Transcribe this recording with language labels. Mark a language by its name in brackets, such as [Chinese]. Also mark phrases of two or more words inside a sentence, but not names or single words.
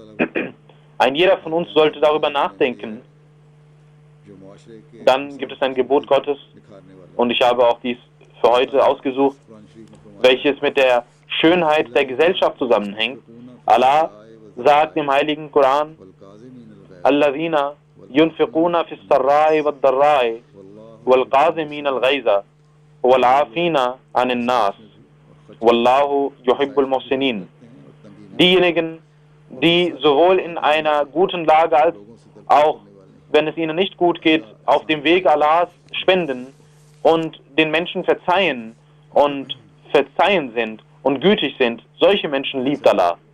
[German] Ein jeder von uns sollte darüber nachdenken. Dann gibt es ein Gebot Gottes, und ich habe auch dies für heute ausgesucht, welches mit der Schönheit der Gesellschaft zusammenhängt. Allah sagt im heiligen Koran, [Arabic] الذين ينفقون في السراء والضراء والكاظمين الغيظ والعافين عن الناس والله يحب المحسنين. [German] Diejenigen, die sowohl in einer guten Lage als auch, wenn es ihnen nicht gut geht, auf dem Weg Allahs spenden und den Menschen verzeihen sind und gütig sind, solche Menschen liebt Allah.